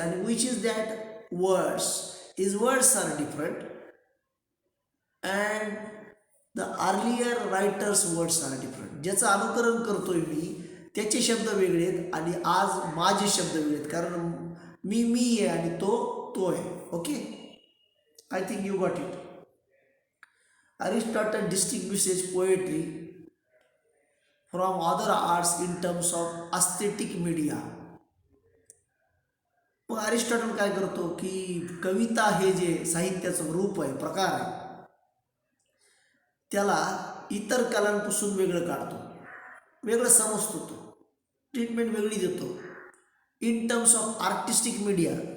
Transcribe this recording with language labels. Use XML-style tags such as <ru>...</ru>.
<en>आणि which is that words, his words are different and the earlier writers words are different.</en> <mr>ज्याचं अनुकरण करतोय मी त्याचे शब्द वेगळे आहेत आणि आज माझे शब्द वेगळे आहेत, कारण मी आहे आणि तो आहे.</mr> <en>Okay, I think you got it. Aristotle distinguishes poetry from other arts in terms of aesthetic media.</en> <mr>मग अरिस्टॉटल काय करतो की कविता हे जे साहित्याचं रूप आहे, प्रकार आहे, त्याला इतर कलांपासून वेगळं काढतो, वेगळं समजतो, तो ट्रीटमेंट वेगळी देतो</mr> <en>In terms of artistic media.</en>